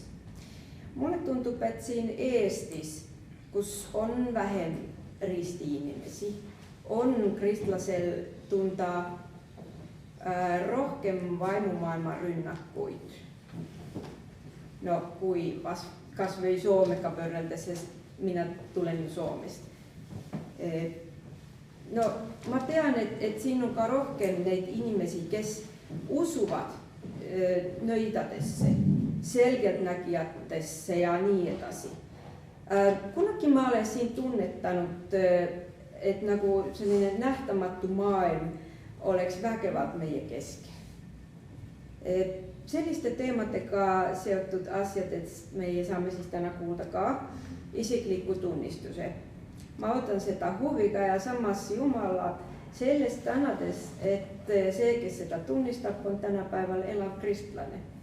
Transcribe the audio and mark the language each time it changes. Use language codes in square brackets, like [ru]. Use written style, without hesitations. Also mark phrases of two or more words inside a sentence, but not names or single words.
[et] Mulle tundub, et siin Eestis, kus on vähem ristiinimesi, on kristlasel tunda rohkem vaimumaailma rünnakuid. No kui kas või Soomega võrreldes, sest [fi] minä tulen ju Suomesta. No mä tean, että siinä on rohkein neid inimesi, kes usuvat nöidadesse selkeänäkijätessä ja niin edasi. Kunnakin mä olen siinä tunnettanut, että nagu sellainen nähtämätty maailma oleks väkevät meidän kesken. [et] Selliste teematega seotud asiat, et meie saamme siis täna kuulda ka isikliku tunnistuse. Ma otan seda huviga ja samas Jumala sellest tänades, et see, kes seda tunnistab, on tänapäeval elav kristlane.